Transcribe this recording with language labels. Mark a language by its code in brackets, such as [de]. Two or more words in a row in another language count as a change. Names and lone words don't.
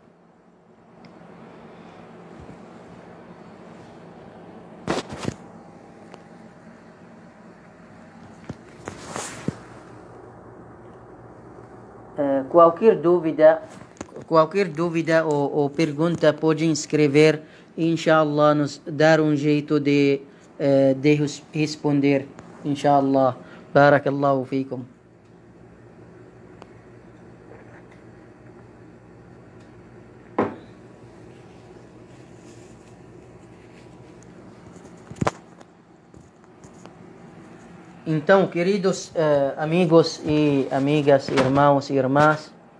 [pt] Qualquer dúvida ou pergunta pode escrever e inshallah nos dar um jeito de responder, inshallah. [ar] بارك الله فيكم. [pt] Então, queridos amigos e amigas, irmãos e irmãs,